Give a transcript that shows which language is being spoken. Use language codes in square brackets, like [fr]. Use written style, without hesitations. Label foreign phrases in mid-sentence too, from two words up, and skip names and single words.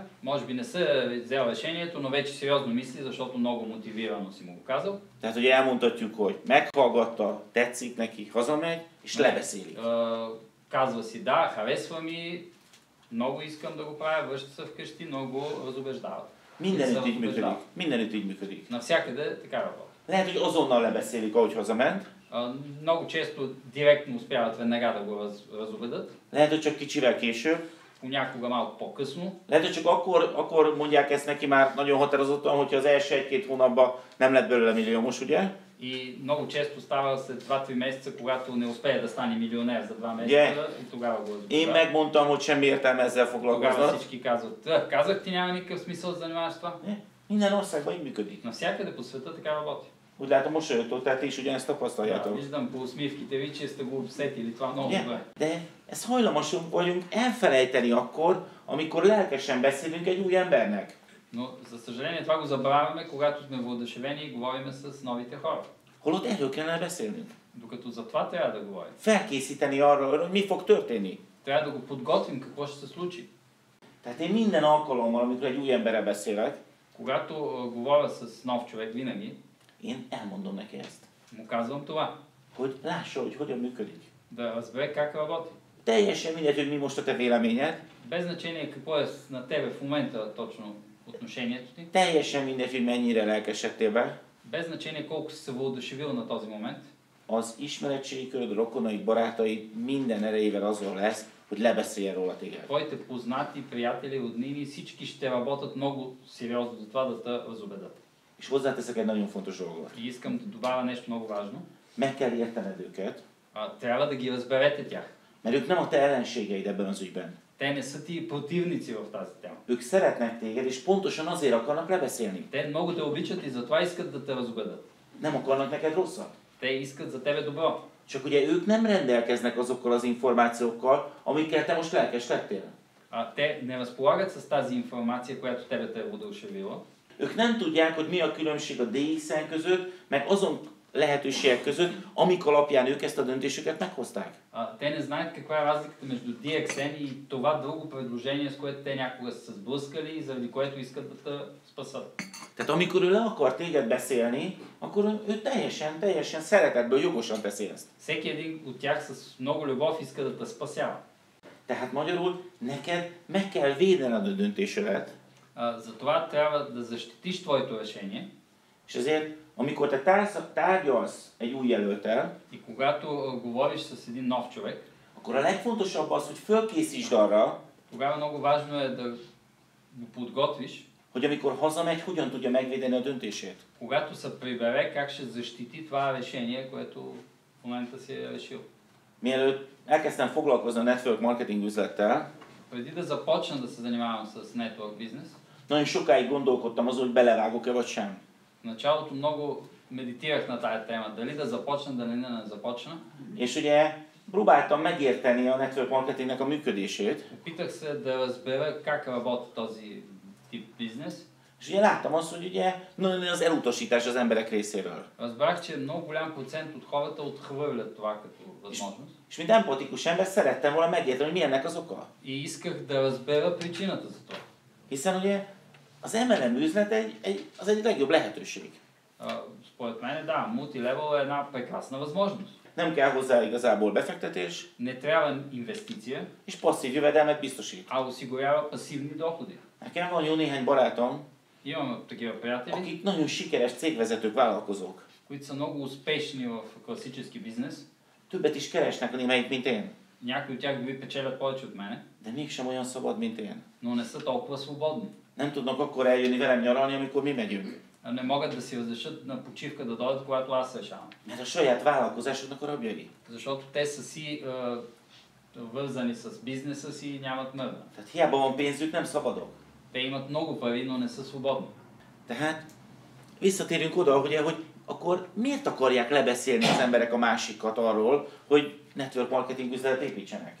[bg] Може би не се взел решението, но вече сериозно мисли, защото много мотивирано си му го казал. [hu] Tehát, hogy elmondhatjuk, hogy meghallgatta, tetszik neki, hazamegy, és lebeszélik. [bg] Казва си, да, харесва ми, много искам да го правя, връща се вкъщи, много го разубеждават. [hu] Mindenütt így működik. Mindenütt így működik. [bg] Навсякъде така работи. [hu] Lehet, hogy azonnal lebeszélik, ahogy hazament. [bg] Много често директно успяват веднага да го разубедат. [hu] Lehet, hogy csak kicsivel később. [bg] Понякога малко по-късно. [hu] Lehet, hogy csak akkor mondják ezt neki már nagyon határozottan, hogyha az első egy-két hónapban nem lett belőle milliómos, ugye? [bg] И много често става след 2-3 месеца, когато не успее да стане милионер за 2 месеца, и тогава го разбира. [hu] Én megmondtam, hogy semmi értelme ezzel [bg] Тогава [hu] foglalkoznod. [bg] всички казват, казах ти, няма никакъв смисъл да занимаваш с това. [hu] Minden országban így működik. [bg] Навсякъде по света така работи. [hu] Úgy látom, mosolyogtok, tehát ti is ugyanezt tapasztaljátok. [bg] Виждам по усмивките ви, че сте го усетили това много добре. [hu] De ezt hajlamosak vagyunk elfelejteni akkor, amikor lelkesen beszélünk egy új embernek. [bg] Но, за съжаление, това го забравяме, когато сме въодушевени и говорим с новите хора. [hu] Holott erről kellene beszélnünk. [bg] Докато за това трябва да говорим. [hu] Felkészíteni arra, hogy mi fog történni. [bg] Трябва да го подготвим какво ще се случи. [hu] Tehát én minden alkalommal, amikor egy új emberrel beszélek, [bg] Когато говоря с нов човек винаги, [hu] én elmondom neki ezt. [bg] му казвам това. [hu] Hogy lássa, hogy hogyan működik. [bg] Да разбере как работи. [hu] Teljesen mindegy, hogy mi most a te véleményed. [bg] Без значение какво е на тебе в момента точно отношението ти. [hu] Teljesen mindegy, hogy mennyire lelkesedtél be. [bg] Без значение колко си се въодушевил на този момент. [hu] Az ismeretségi köröd, rokonaid, barátaid minden erejével azon lesz, hogy lebeszéljen róla téged. [bg] Твоите познати, приятели, роднини, всички ще работят много сериозно за това да те разубедат. [hu] És hozzáteszek egy nagyon fontos dolgot. [bg] И искам да добавя нещо много важно. [hu] Meg kell értened őket, [bg] Трябва да ги разберете тях. [hu] mert ők nem a te ellenségeid ebben az ügyben. [bg] Те не са ти противници в тази тема. [hu] Ők szeretnek téged, és pontosan azért akarnak lebeszélni. [bg] Те много те обичат и затова искат да те разубедат. [hu] Nem akarnak neked rosszat. [bg] Те искат за тебе добро. [hu] Csak ugye ők nem rendelkeznek azokkal az információkkal, amikkel te most lelkes lettél. [bg] Те не разполагат с тази информация, която тебе те е въодушевила. [hu] Ők nem tudják, hogy mi a különbség a DXN között, meg azon lehetőségek között, amik alapján ők ezt a döntésüket meghozták. [bg] Те не знаят каква е разликата между DXN и това друго предложение, с което те някога са се сблъскали и заради което искат да те спасат. [hu] Tehát amikor ő le akar téged beszélni, akkor ő teljesen szeretetből jogosan teszi ezt. [bg] Всеки един от тях с много любов иска да те спасява. [hu] Tehát magyarul neked meg kell védened a döntésedet, [bg] Затова трябва да защитиш твоето решение. [hu] és ezért, amikor te tárgyalsz egy új jelölttel, [bg] И когато говориш с един нов човек, [hu] akkor a legfontosabb az, hogy fölkészítsd arra, [bg] тогава много важно е да го подготвиш, [hu] hogy amikor hazamegy, hogyan tudja megvédeni a döntését. [bg] когато се прибере, как ще защити това решение, което в момента си е решил. [hu] Mielőtt elkezdtem foglalkozni a [en] network marketing [hu] üzlettel, [bg] Преди да започна да се занимавам с network бизнес, [hu] nagyon sokáig gondolkodtam azon, hogy belevágok-e vagy sem. [bg] в началото много медитирах на тая тема, дали да започна, дали не започна. [hu] És ugye próbáltam megérteni a [en] network marketingnek [hu] a működését. [bg] Опитах се да разбера как работи тип бизнес. [hu] És ugye láttam azt, hogy ugye nagyon az elutasítás az emberek részéről. [bg] Разбрах, че много голям процент от хората отхвърлят това като възможност. [hu] És mint empatikus ember szerettem volna megérteni, hogy mi ennek az oka. [bg] И исках да разбера причината за това. [hu] Hiszen ugye az MLM üzlet az egyik legjobb lehetőség. [bg] Според мен, да, мултилевел е една прекрасна възможност. [hu] Nem kell hozzá igazából befektetés, [bg] Не трябва инвестиция, [hu] és passzív jövedelmet biztosít. [bg] а осигурява пасивни доходи. [hu] Nekem van jó néhány barátom, [bg] Имаме такива приятели, [hu] akik nagyon sikeres cégvezetők, vállalkozók. [bg] които са много успешни в класически бизнес. [hu] Többet is keresnek némelyik, mint én. [bg] Някои от тях дори печелят повече от мене, [hu] De mégsem olyan szabad, mint én. [bg] но не са толкова свободни. [hu] Nem tudnak akkor eljönni velem nyaralni, amikor mi megyünk. [bg] Не могат да си разрешат на почивка да дойдат, когато аз решавам. [hu] Mert a saját vállalkozásoknak a rabjai. [bg] Защото те са си вързани с бизнеса си и нямат мърда. [hu] Tehát hiába van pénzük, nem szabadok. [bg] Те имат много пари, но не са свободни. [hu] Tehát visszatérünk oda, ugye, hogy akkor miért akarják lebeszélni az emberek a másikat arról, hogy [en] network marketing [hu] üzletet építsenek?